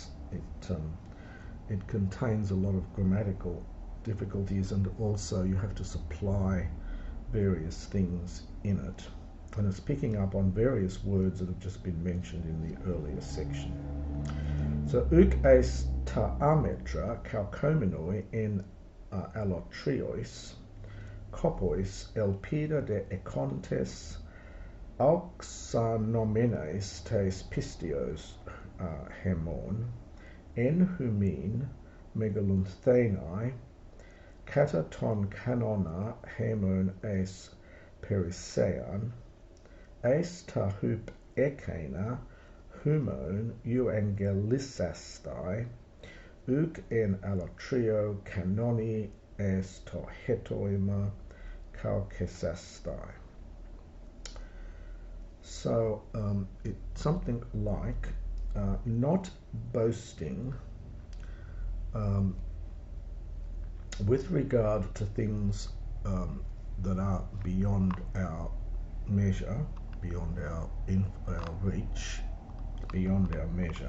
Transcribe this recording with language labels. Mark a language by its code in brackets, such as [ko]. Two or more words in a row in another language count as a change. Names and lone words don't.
[en] It contains a lot of grammatical difficulties, and also you have to supply various things in it. And it's picking up on various words that have just been mentioned in the earlier section. [el] So, οὐκ εἰς τὰ ἄμετρα καυχώμενοι ἐν ἀλλοτρίοις, κόποις ἐλπίδα δὲ ἔχοντες αὐξανομένης τῆς πίστεως ἡμῶν, ἐν ὑμῖν μεγαλυνθῆναι, κατὰ τὸν κανόνα ἡμῶν εἰς περισσείαν, εἰς τὰ ὑπερέκεινα ὑμῶν εὐαγγελίσασθαι, οὐκ ἐν ἀλλοτρίῳ κανόνι εἰς τὰ ἕτοιμα καυχήσασθαι. [en] So it's something like not boasting with regard to things that are beyond our measure, beyond our reach, beyond our measure.